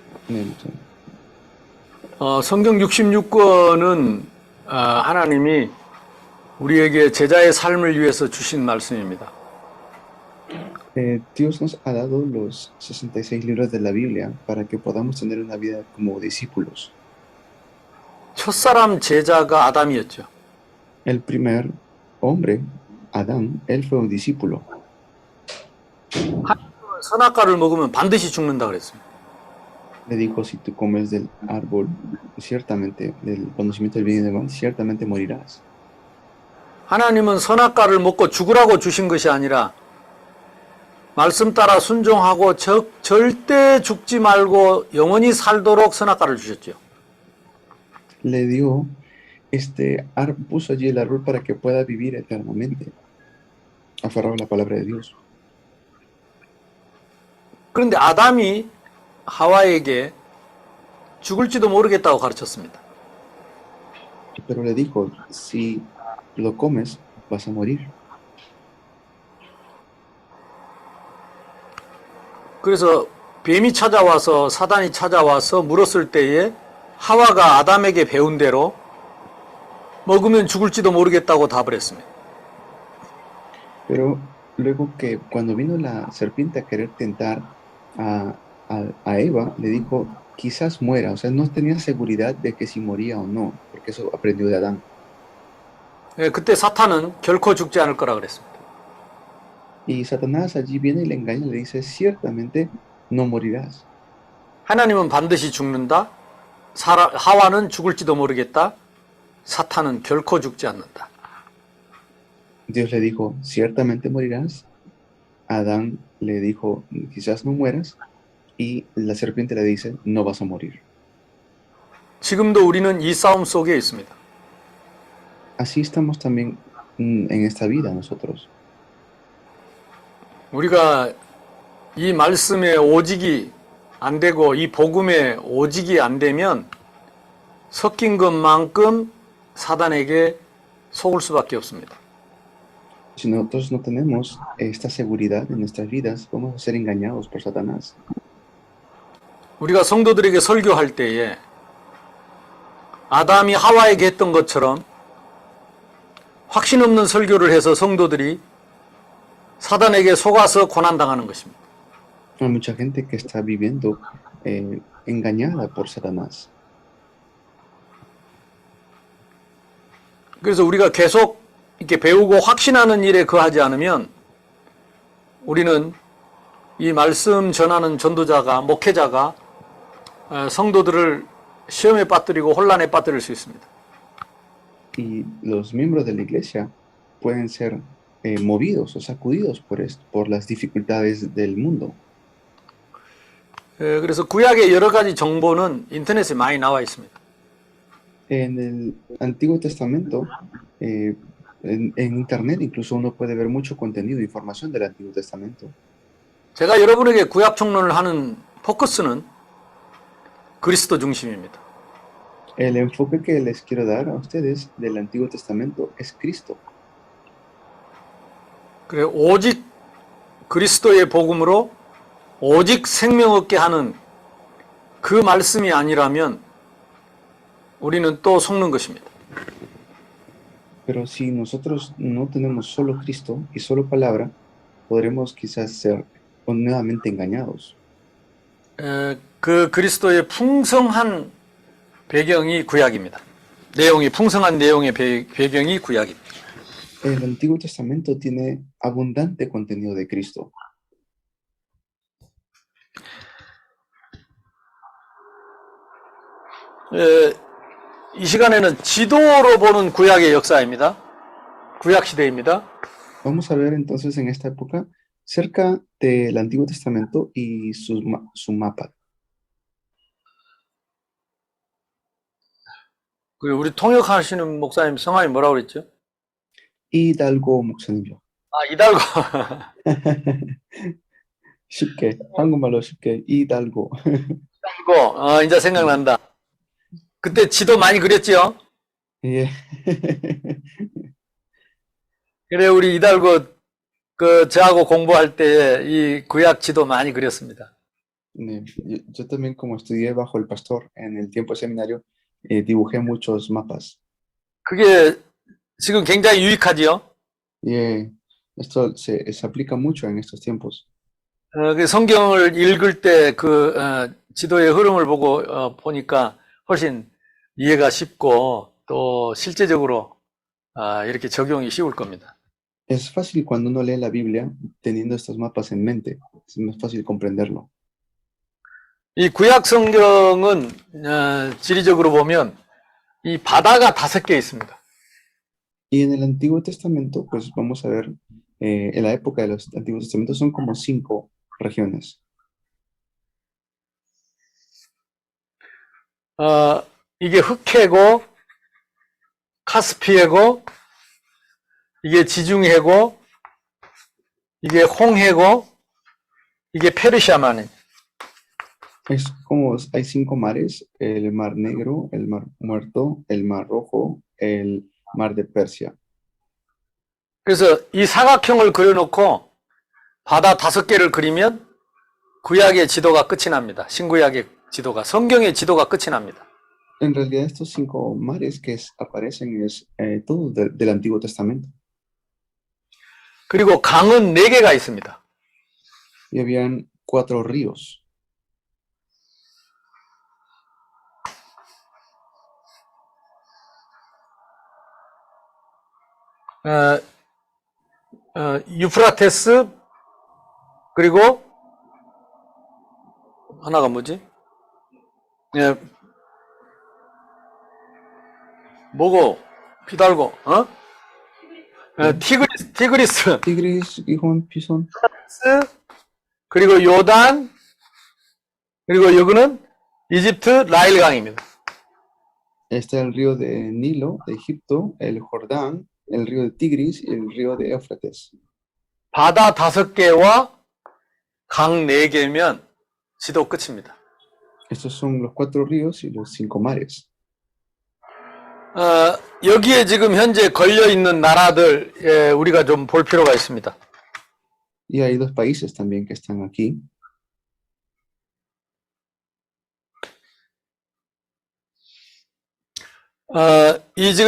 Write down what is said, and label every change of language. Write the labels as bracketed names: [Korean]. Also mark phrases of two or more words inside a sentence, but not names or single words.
[Korean] 네, 목사님. 성경 66권은 하나님이 우리에게 제자의 삶을 위해서 주신 말씀입니다. [Spanish] Dios nos ha dado los 66 libros de la Biblia para que podamos tener una vida como discípulos. [Korean] 첫사람 제자가 아담이었죠. [Spanish] El primer hombre, Adán, él fue un discípulo. [Korean] 선악과를 먹으면 반드시 죽는다 그랬습니다. [Spanish] Le dijo, si tú comes del árbol, ciertamente, del conocimiento del bien y del mal, ciertamente morirás. [Korean] 하나님은 선악과를 먹고 죽으라고 주신 것이 아니라 말씀 따라 순종하고 절대 죽지 말고 영원히 살도록 선악과를 주셨죠. [Spanish] Le dio puso allí el árbol para que pueda vivir eternamente, aferrado a la palabra de Dios. [Korean] 그런데 아담이 하와에게 죽을지도 모르겠다고 가르쳤습니다. [Spanish] Pero le dijo, si lo comes, vas a morir. [Korean] 그래서 뱀이 찾아와서 사단이 찾아와서 물었을 때에 하와가 아담에게 배운 대로 먹으면 죽을지도 모르겠다고 답을 했습니다. [Spanish] Pero luego que cuando vino la serpiente a querer tentar a Eva, le dijo, quizás muera. O sea, no tenía seguridad de que si moría o no, porque eso aprendió de Adán. [Korean] 그때 사탄은 결코 죽지 않을 거라 그랬습니다. [Spanish] Y Satanás allí viene y le engaña y le dice, ciertamente no morirás. [Korean] 하나님은 반드시 죽는다. 하와는 죽을지도 모르겠다. 사탄은 결코 죽지 않는다. [Spanish] Dios le dijo, ciertamente morirás. Adán le dijo, quizás no mueras. Y la serpiente le dice, no vas a morir. [Korean] 지금도 우리는 이 싸움 속에 있습니다. [Spanish] Así estamos también en esta vida nosotros. [Korean] 우리가 이 말씀에 오직이 안 되고 이 복음에 오직이 안 되면 섞인 것만큼 사단에게 속을 수밖에 없습니다. [Spanish] Si nosotros no tenemos esta seguridad en nuestras vidas, vamos a ser engañados por Satanás. [Korean] 우리가 성도들에게 설교할 때에 아담이 하와에게 했던 것처럼 확신 없는 설교를 해서 성도들이 사단에게 속아서 고난당하는 것입니다. [Spanish] Hay mucha gente que está viviendo engañada por Satanás. [Korean] 그래서 우리가 계속 이렇게 배우고 확신하는 일에 거하지 않으면 우리는 이 말씀 전하는 전도자가, 목회자가 성도들을 시험에 빠뜨리고 혼란에 빠뜨릴 수 있습니다. [Spanish] Y los miembros de la iglesia pueden ser movidos o sacudidos por las dificultades del mundo. [Korean] 그래서 구약의 여러 가지 정보는 인터넷에 많이 나와 있습니다. [Spanish] En el Antiguo Testamento, en Internet incluso uno puede ver mucho contenido, información del Antiguo Testamento. [Korean] 제가 여러분에게 구약 총론을 하는 포커스는 그리스도 중심입니다. [Spanish] El enfoque que les quiero dar a ustedes del Antiguo Testamento es Cristo. [Korean] 그래 오직 그리스도의 복음으로 오직 생명 얻게 하는 그 말씀이 아니라면 우리는 또 속는 것입니다. [Spanish] Pero si nosotros no tenemos solo Cristo y solo palabra, podremos quizás ser nuevamente engañados. [Korean] 그 그리스도의 풍성한 배경이 구약입니다. 풍성한 내용의 배경이 구약입니다. [Spanish] El Antiguo Testamento tiene abundante contenido de Cristo. [Korean] 이 시간에는 지도로 보는 구약의 역사입니다. 구약 시대입니다. [Spanish] Vamos a ver entonces en esta época cerca del Antiguo Testamento y su mapa. [Korean] 우리 통역하시는 목사님 성함이 뭐라고 그랬죠? Hidalgo 목사님이요. 이달고. 쉽게 한국말로 쉽게 Hidalgo. 이달고. 이제 생각난다. 그때 지도 많이 그렸지요? 예. 그래 우리 이달고 저하고 공부할 때 이 구약 지도 많이 그렸습니다. [Spanish] Yo también, como estudié bajo el pastor en el tiempo de seminario, dibujé muchos mapas. [Korean] 그게 지금 굉장히 유익하지요. [Spanish] Y esto se aplica mucho en estos tiempos. [Korean] 그 성경을 읽을 때 그 지도의 흐름을 보고 보니까 훨씬 이해가 쉽고 또 실제적으로 이렇게 적용이 쉬울 겁니다. [Spanish] Es fácil cuando uno lee la Biblia teniendo estos mapas en mente. Es más fácil comprenderlo. [Korean] 이 구약 성경은 지리적으로 보면 이 바다가 5개 있습니다. [Spanish] Y en el Antiguo Testamento, pues vamos a ver, en la época de los Antiguos Testamentos son como 5 regiones. [Korean] 이게 흑해고, 카스피해고, 이게 지중해고, 이게 홍해고, 이게 페르시아만이. [Spanish] Es como hay 5 mares, el Mar Negro, el Mar Muerto, el Mar Rojo, el Mar de Persia. [Korean] 그래서 이 사각형을 그려놓고 바다 5개를 그리면 구약의 지도가 끝이 납니다. 신구약의 지도가, 성경의 지도가 끝이 납니다. [Spanish] En realidad estos 5 mares que aparecen es todo del Antiguo Testamento. [Korean] 그리고 강은 4개가 있습니다. [Spanish] Y habían 4 ríos. [Korean] 유프라테스, 그리고 하나가 뭐지? 뭐고? 피달고, 티그리스, Tigris, Gijón, Pisón. 그리고 요단, 그리고 여기는 이집트 나일강입니다. [Spanish] Está el río de Nilo, de Egipto, el Jordán, el río de Tigris y el río de Éufrates. [Korean] 바다 5개와 강 4개면 지도 끝입니다. [Spanish] Estos son los 4 ríos y los 5 mares. [Korean] 여기에 지금 현재 걸려 있는 나라들 우리가 좀 볼 필요가 있습니다. [Spanish] Y hay 2 países también que están aquí. [Korean] 이 지금